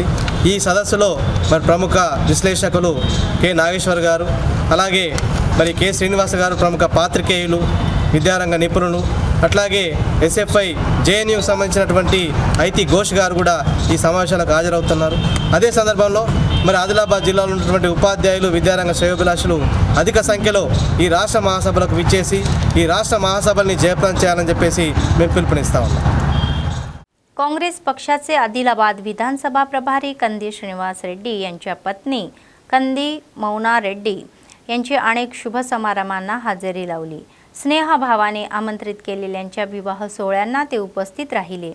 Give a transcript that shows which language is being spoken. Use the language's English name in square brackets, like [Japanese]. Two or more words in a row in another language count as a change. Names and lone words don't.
[Telugu] ఈ సదస్సులో మరి ప్రముఖ విశ్లేషకులు కె నాగేశ్వర్ గారు, అలాగే మరి కె శ్రీనివాస్ గారు, ప్రముఖ పాత్రికేయులు, విద్యారంగ నిపుణులు, అట్లాగే SFI JNUకు సంబంధించినటువంటి ఐతి ఘోష్ గారు కూడా ఈ సమావేశాలకు హాజరవుతున్నారు. అదే సందర్భంలో మరి ఆదిలాబాద్ జిల్లాలో ఉన్నటువంటి ఉపాధ్యాయులు, విద్యారంగ శ్రేయోభిలాషులు అధిక సంఖ్యలో ఈ రాష్ట్ర మహాసభలకు విచ్చేసి ఈ రాష్ట్ర మహాసభల్ని జయప్రదం చేయాలని చెప్పేసి మేము పిలుపునిస్తా ఉన్నాం. [Marathi] काँग्रेस पक्षाचे आदिलाबाद विधानसभा प्रभारी कंदी श्रीनिवास रेड्डी यांच्या पत्नी कंदी मौना रेड्डी यांची अनेक शुभ समारंभांना हजेरी लावली. स्नेहभावाने आमंत्रित केलेल्यांच्या विवाह सोहळ्यांना ते उपस्थित राहिले.